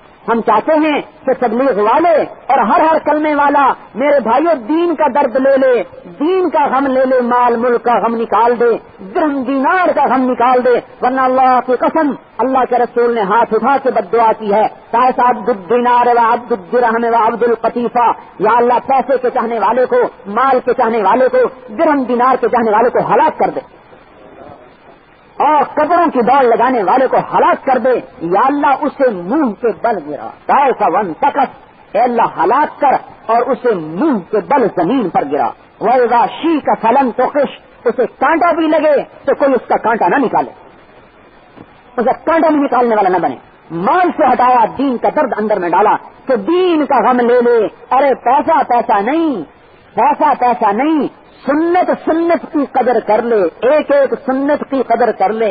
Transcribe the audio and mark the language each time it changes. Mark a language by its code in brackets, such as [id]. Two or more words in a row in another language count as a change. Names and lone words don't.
[ur] ہم چاہتے ہیں کہ تبلیغ والے اور ہر کلمے والا میرے بھائیوں دین کا درد لے لے, دین کا غم لے لے, مال ملک کا غم نکال دے, درہم دینار کا غم نکال دے. ورنہ اللہ کی قسم اللہ کے رسول نے ہاتھ اٹھا کے بد دعا کی ہے, [ar] عبد الدینار و عبد الدرہم و عبد القطیفہ, [ur] یا اللہ پیسے کے چاہنے والے کو, مال کے چاہنے والے کو, درہم دینار کے چاہنے والے کو ہلاک کر دے, اور قبروں کی دوڑ لگانے والے کو ہلاک کر دے. یا اللہ اسے منہ کے بل گرا, ایسا ون تکس, اے اللہ ہلاک کر اور اسے منہ کے بل زمین پر گرا. [ar] وَإِذَا شِيكَ فَلَمْ تُقِشْ, [ur] اسے کانٹا بھی لگے تو کوئی اس کا کانٹا نہ نکالے, اسے کانٹا بھی نکالنے والا نہ بنے. مال سے ہٹایا, دین کا درد اندر میں ڈالا کہ دین کا غم لے لے. ارے پیسہ نہیں, سنت کی قدر کر لے, ایک ایک سنت کی قدر کر لے.